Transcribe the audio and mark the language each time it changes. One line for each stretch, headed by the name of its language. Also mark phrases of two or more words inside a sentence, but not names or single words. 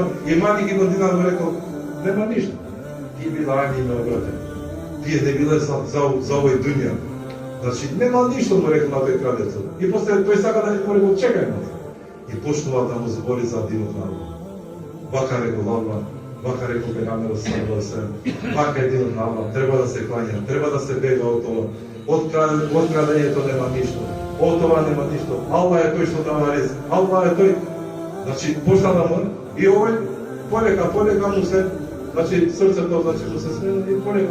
Macedonian: И Малик ибн Динар му рекол, нема ништо. Ти била алиме, брате. Тие не биле за овој дуња. Значи, нема ништо, му рекол на тој крадецот. И после тој сака да му рекол, чекај нас. И почнува да му збори за динот на Аллах. Вака рекол Аллах, вака рекол Пегамбер
Arabic: صلى الله عليه وسلم,
Macedonian: вака е динот на Аллах, треба да се клања, треба да се бега од тоа. Од крадењето нема ништо. Од това нема ништо. Аллах е тој што дава ризик. Аллах е тој. Значи, почна да му и овој полека му се, значи срцето му се смена и полека.